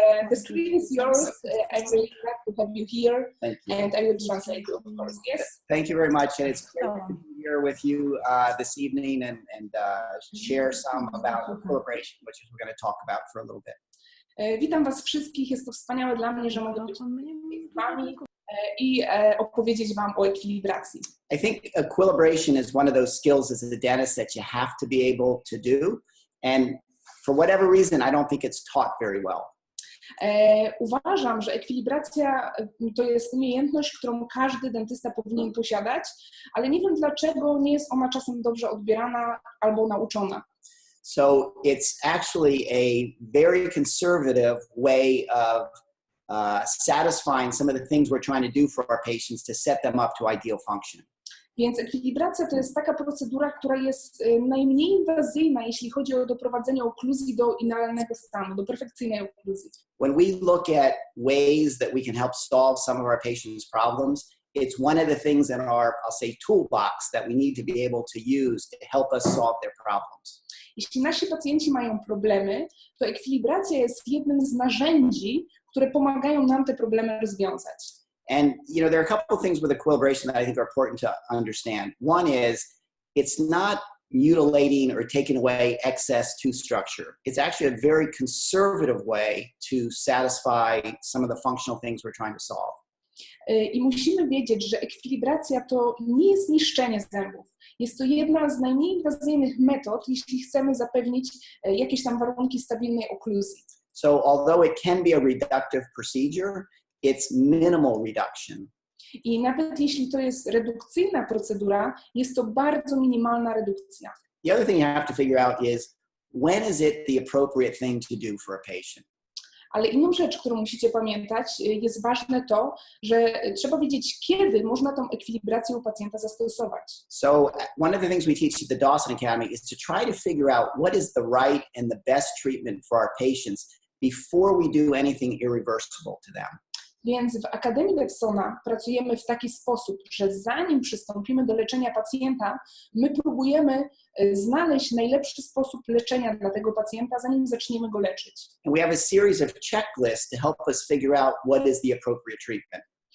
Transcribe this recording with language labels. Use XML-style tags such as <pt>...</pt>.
<en>The screen is yours. I'm really glad to have you here, and I will translate you, of course. Yes. Thank you very much, and it's great to be here with you this evening and share some about equilibration, which is we're going to talk about for a little bit.</en> <pl>Witam Was wszystkich. Jest to wspaniałe dla mnie, że mogę być z Wami i opowiedzieć Wam o ekwilibracji.</pl> <en>I think equilibration is one of those skills as a dentist that you have to be able to do, and for whatever reason, I don't think it's taught very well.</en> <pl>Uważam, że ekwilibracja to jest umiejętność, którą każdy dentysta powinien posiadać, ale nie wiem dlaczego nie jest ona czasem dobrze odbierana albo nauczona.</pl> <en>So it's actually a very conservative way of satisfying some of the things we're trying to do for our patients to set them up to ideal function.</en> <pl>Więc ekwilibracja to jest taka procedura, która jest najmniej inwazyjna, jeśli chodzi o doprowadzenie okluzji do idealnego stanu, do perfekcyjnej okluzji.</pl> <en>When we look at ways that we can help solve some of our patients' problems, it's one of the things in our, I'll say, toolbox that we need to be able to use to help us solve their problems.</en> <pl>Jeśli nasi pacjenci mają problemy, to ekwilibracja jest jednym z narzędzi, które pomagają nam te problemy rozwiązać.</pl> <en>And there are a couple of things with equilibration that I think are important to understand. One is it's not mutilating or taking away excess tooth structure. It's actually a very conservative way to satisfy some of the functional things we're trying to solve.</en> <pl>I musimy wiedzieć, że ekwilibracja to nie jest niszczenie zębów. Jest to jedna z najmniej inwazyjnych metod, jeśli chcemy zapewnić jakieś tam warunki stabilnej okluzji.</pl> <en>So although it can be a reductive procedure, it's minimal reduction.</en> <pl>I nawet jeśli to jest redukcyjna procedura, jest to bardzo minimalna redukcja.</pl> <en>The other thing you have to figure out is when is it the appropriate thing to do for a patient?</en> <pl>Ale inną rzecz, którą musicie pamiętać, jest ważne to, że trzeba wiedzieć, kiedy można tą ekwilibrację u pacjenta zastosować.</pl> <en>So one of the things we teach at the Dawson Academy is to try to figure out what is the right and the best treatment for our patients before we do anything irreversible to them.</en> <pl>Więc w Akademii Devsona pracujemy w taki sposób, że zanim przystąpimy do leczenia pacjenta, my próbujemy znaleźć najlepszy sposób leczenia dla tego pacjenta, zanim zaczniemy go leczyć.</pl> <en>And we have a series of checklists to help us figure out what is the appropriate treatment.</en>